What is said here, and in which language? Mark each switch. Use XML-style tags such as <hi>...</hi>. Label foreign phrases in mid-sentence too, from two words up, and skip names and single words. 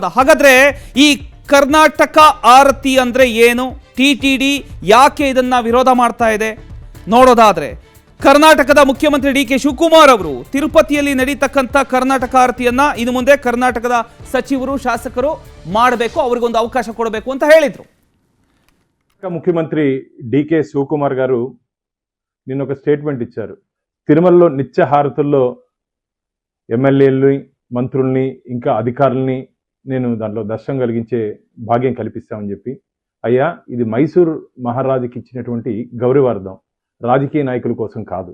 <kn>ಹಾಗಾದ್ರೆ ಈ ಕರ್ನಾಟಕ ಆರತಿ ಅಂದ್ರೆ ಏನು, ಟಿಟಿಡಿ ಯಾಕೆ ಇದನ್ನ ವಿರೋಧ ಮಾಡ್ತಾ ಇದೆ ನೋಡೋದಾದ್ರೆ, ಕರ್ನಾಟಕದ ಮುಖ್ಯಮಂತ್ರಿ ಡಿ ಕೆ ಶಿವಕುಮಾರ್ ಅವರು ತಿರುಪತಿಯಲ್ಲಿ ನಡೀತಕ್ಕಂಥ ಕರ್ನಾಟಕ ಆರತಿಯನ್ನ ಇನ್ನು ಮುಂದೆ ಕರ್ನಾಟಕದ ಸಚಿವರು ಶಾಸಕರು ಮಾಡಬೇಕು, ಅವರಿಗೊಂದು ಅವಕಾಶ ಕೊಡಬೇಕು ಅಂತ ಹೇಳಿದ್ರು.</kn> <te>ముఖ్యమంత్రి డికే శివకుమార్ గారు నిన్న ఒక స్టేట్మెంట్ ఇచ్చారు. తిరుమలలో నిత్య హారతుల్లో ఎమ్మెల్యేలని, మంత్రుల్ని, ఇంకా అధికారుల్ని నేను దాంట్లో దర్శనం కలిగించే భాగ్యం కల్పిస్తామని చెప్పి, అయ్యా ఇది మైసూర్ మహారాజుకి ఇచ్చినటువంటి గౌరవార్థం, రాజకీయ నాయకుల కోసం కాదు.</te>